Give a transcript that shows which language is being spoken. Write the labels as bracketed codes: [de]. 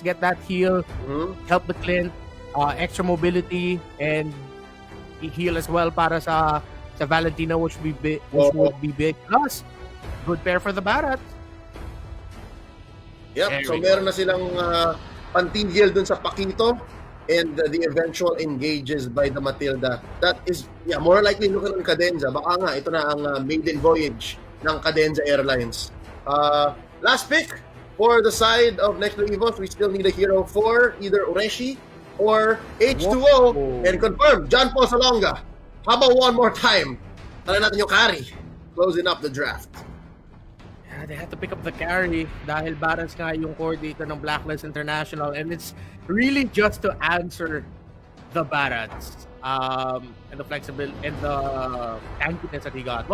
[en] Get that heal, help the Clint, extra mobility, and heal as well [tl] para sa [en] Valentina, which would be big. Plus, good pair for the Barat. Yep, so [tl] meron na silang pantigil dun sa [en] Pakito and the eventual engages by the Matilda. That is, more likely looking on Cadenza. [tl] Baka nga, ito na ang maiden voyage ng Cadenza Airlines. [en] Last pick for the side of Nxpe EVOS, we still need a hero for either Ureshi or H2O. And confirm, John Paul Salonga. How about one more time? [tl] Tala natin yung [en] carry. Closing up the draft. Yeah, they had to pick up the carry [tl] dahil [en] balance [tl] nga yung [en] core [tl] dito ng [en] Blacklist International, and it's really just to answer the Barats and the flexibility and the tankiness that he got.